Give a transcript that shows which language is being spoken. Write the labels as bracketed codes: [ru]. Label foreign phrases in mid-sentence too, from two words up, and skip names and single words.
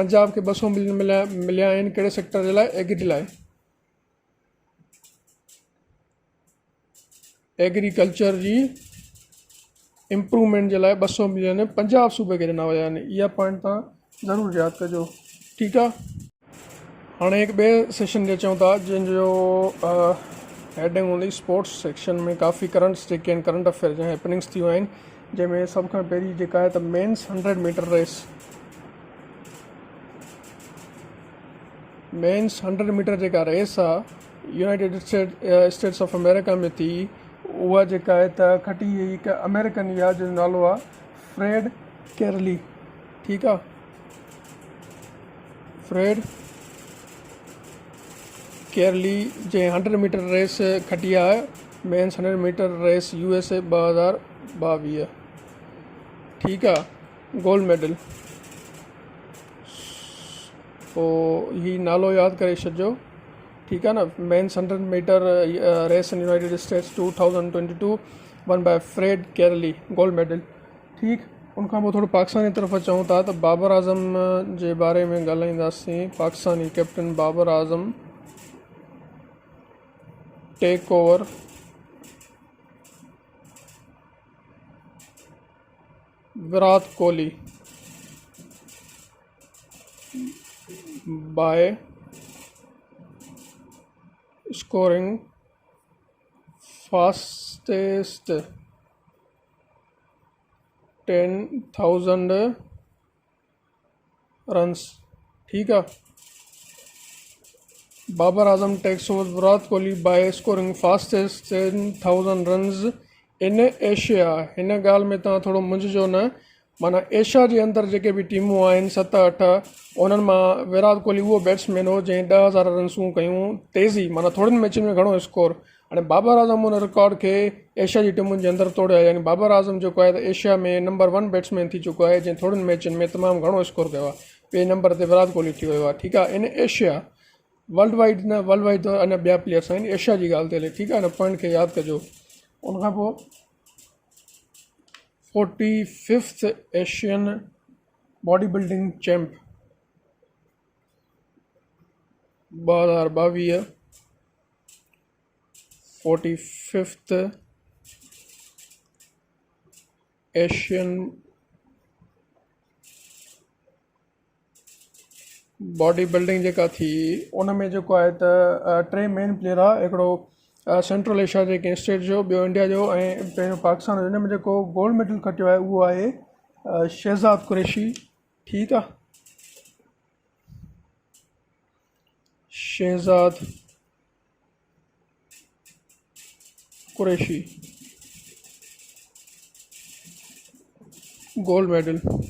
[sd] पंजाब खे 200 मिलियन मिलिया आहिनि कहिड़े सेक्टर जे लाइ? एग्री लाइ, एग्रीकल्चर जी इम्प्रूवमेंट जे लाइ 200 मिलियन पंजाब सूबे खे ॾिना विया आहिनि। इहा पॉइंट तव्हां ज़रूरु यादि कजो, ठीकु आहे। हाणे हिकु ॿिए सेशन ते अचूं था जंहिंजो हेडिंग हूंदी [en] sports section [sd] में। काफ़ी करंट्स जेके आहिनि [en] current affair [sd] जा हैपनिंग्स थियूं आहिनि, जंहिंमें सभ खां पहिरीं जेका आहे त [en] men's 100 meter race. men's 100 meter [sd] जेका रेस आहे यूनाइटेड स्टेट्स ऑफ अमेरिका में थी। उहा जेका आहे त खटी हिकु अमेरिकन या जो नालो आहे फ्रेड केरली, ठीकु आहे। फ्रेड केरली जे [en] 100 meter race [sd] खटी आहे, [en] men's 100 meter race USA 2022, [sd] ठीकु आहे, [en] gold medal. [sd] पोइ हीउ नालो यादि करे छॾिजो, ठीकु आहे न। [en] men's 100 meter race in United States 2022 won by Fred Kerley, gold medal, [sd] ठीकु। उनखां पोइ थोरो पाकिस्तान जी तरफ़ अचूं था त बाबर आज़म जे बारे में ॻाल्हाईंदासीं। [en] Pakistani captain Babar Azam take over Virat Kohli by scoring fastest 10,000 runs, [ur] ठीक है। [en] Babar Azam takes over Virat Kohli by scoring fastest 10,000 runs in Asia. [sd] हिन ॻाल्हि में तव्हां थोरो मुंझिजो न, माना एशिया जे अंदरि जेके बि टीमूं आहिनि 7-8, उन्हनि मां विराट कोहली उहो बैट्समैन हो जंहिं 10,000 रन्सूं कयूं तेज़ी, माना थोरनि मैचनि में घणो स्कोर। हाणे बाबर आज़म उन रिकॉर्ड खे एशिया जी टीमुनि जे अंदरि तोड़ियो आहे। यानी बाबर आज़म जेको आहे त एशिया में [en] number 1 batsman [sd] थी चुको आहे जंहिं थोरनि मैचनि में तमामु घणो स्कोर कयो आहे। ॿिए नंबर ते विराट कोहली थी वियो आहे, ठीकु आहे। [en] in Asia world wide [sd] न, [en] world wide [sd] त अञा ॿिया प्लेयर्स आहिनि, एशिया जी ॻाल्हि थी हले, ठीकु आहे। हिन पॉइंट खे यादि कजो। उनखां पोइ [en] 45th Asian body building champ 2022 45th Asian body building [sd] जेका थी उन में जेको आहे त टे [en] main player [sd] आहे, हिकिड़ो सेंट्रल एशिया जे कंहिं स्टेट जो, ॿियो इंडिया जो ऐं पंहिंजो पाकिस्तान जो। हिन में जेको [en] gold medal [sd] खटियो आहे उहो आहे शहज़ाद कुरैशी। ठीकु आहे, शहज़ाद कुरैशी [en] gold medal.